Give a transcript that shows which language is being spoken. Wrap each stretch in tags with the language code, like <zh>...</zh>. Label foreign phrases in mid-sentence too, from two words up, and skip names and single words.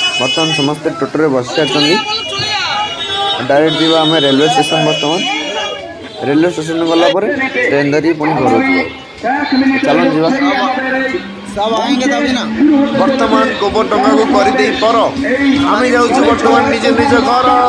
<or>ବର୍ତ୍ତମାନ ସମସ୍ତେ ଟୋଟୋରେ ବସି ସାରିଛନ୍ତି। ଡାଇରେକ୍ଟ ଯିବା ଆମେ</or> <en>railway station.</en> <or>ବର୍ତ୍ତମାନ</or> <en>railway station</en> <or>ଗଲା ପରେ ଟ୍ରେନ୍ ଧରିକି ପୁଣି ଘରକୁ ଯିବା। ଚାଲନ୍ତୁ ଯିବା।</or> <hi>सब आएंगे तभी ना।</hi> <or>ବର୍ତ୍ତମାନ ଗୋବର ଡଙ୍ଗାକୁ କରିଦେଇ ପର ଆମେ ଯାଉଛୁ ବର୍ତ୍ତମାନ ନିଜ ନିଜ ଘର।</or>